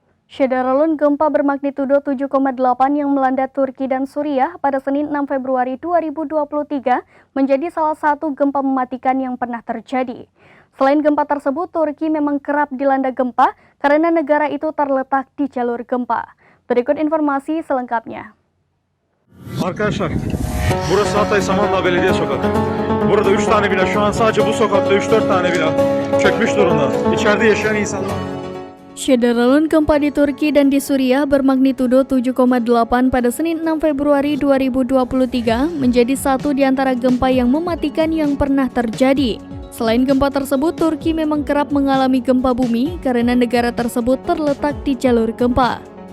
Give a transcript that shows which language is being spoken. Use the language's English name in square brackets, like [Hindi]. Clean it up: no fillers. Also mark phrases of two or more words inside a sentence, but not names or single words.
[Indonesian] Syederalun gempa bermagnitudo 7,8 yang melanda Turki dan Suriah pada Senin 6 Februari 2023 menjadi salah satu gempa mematikan yang pernah terjadi. Selain gempa tersebut, Turki memang kerap dilanda gempa karena negara itu terletak di jalur gempa. Berikut informasi selengkapnya. [Turkish] Arkadaşlar, burası Hatay Samandağ Belediye Sokakı. Burada 3 tane bina, şu an sadece bu sokakta 3-4 tane bina çökmüş durumda. İçeride yaşayan insanlar. [Indonesian] Syederalun gempa di Turki dan di Suriah bermagnitudo 7,8 pada Senin 6 Februari 2023 menjadi satu di antara gempa yang mematikan yang pernah terjadi. Selain gempa tersebut, Turki memang kerap mengalami gempa bumi karena negara tersebut terletak di jalur gempa.